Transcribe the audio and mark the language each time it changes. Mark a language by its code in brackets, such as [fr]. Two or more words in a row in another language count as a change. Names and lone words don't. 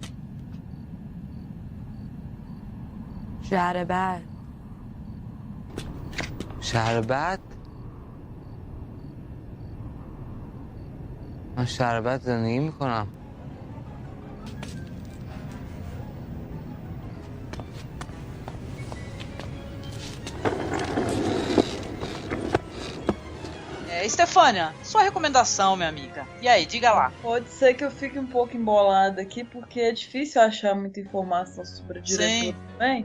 [fa] شهر بعد. شهر بعد؟ من شهر بعد زندگی میکنم. [pt] Estefânia, sua recomendação, minha amiga. E aí, diga lá. Pode ser que eu fique um pouco embolada aqui, porque é difícil achar muita informação sobre o diretor também.